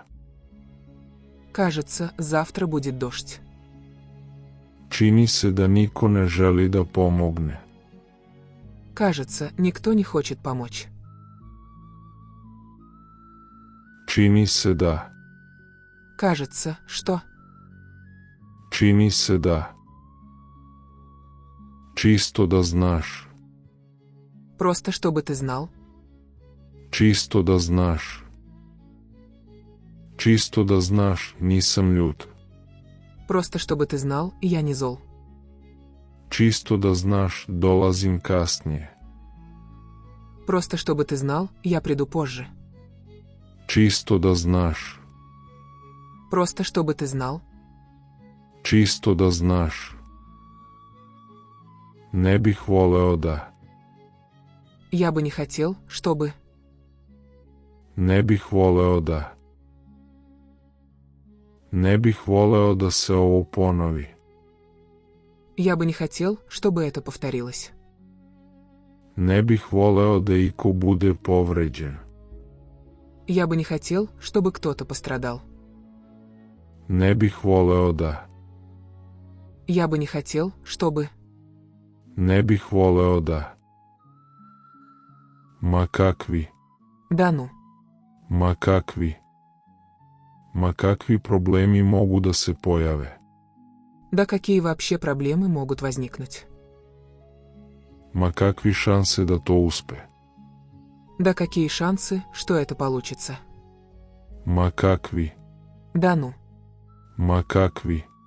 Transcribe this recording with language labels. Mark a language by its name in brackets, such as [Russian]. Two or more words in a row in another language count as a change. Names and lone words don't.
[Russian] Кажется, завтра будет дождь. [Serbian] Čini se da niko ne želi da pomogne. [Russian] Кажется, никто не хочет помочь. [Serbian] Čini se da. [Russian] Кажется, что... [Serbian] Čini se da. Čisto da znaš. [Russian] Просто чтобы ты знал. [Serbian] Čisto da znaš. Čisto da znaš, nisam ljut. [Russian] Просто чтобы ты знал, я не зол. [Serbian] Čisto da znaš, dolazim kasnije. [Russian] Просто чтобы ты знал, я приду позже. [Serbian] Čisto da znaš. [Russian] Просто чтобы ты знал. [Serbian] Čisto da znaš. Ne bih voleo da. [Russian] Я бы не хотел, чтобы... [Serbian] Ne bih voleo da. Ne bih voleo da se ovo ponovi. [Russian] Я бы не хотел, чтобы это повторилось. [Serbian] Ne bih voleo da iko bude povređen. [Russian] Я бы не хотел, чтобы кто-то пострадал. [Serbian] Ne bih voleo da. [Russian] Я бы не хотел, чтобы... [Serbian] Ne bih voleo da. Ma kakvi. [Russian] Да ну. [Serbian] Ma kakvi. Ma kakvi problemi mogu da se pojave. [Russian] Да какие вообще проблемы могут возникнуть? [Serbian] Ma kakvi šanse da to uspe. [Russian] Да какие шансы, что это получится? [Serbian] Ma kakvi. [Russian] Да ну. [Serbian] Ma kakvi.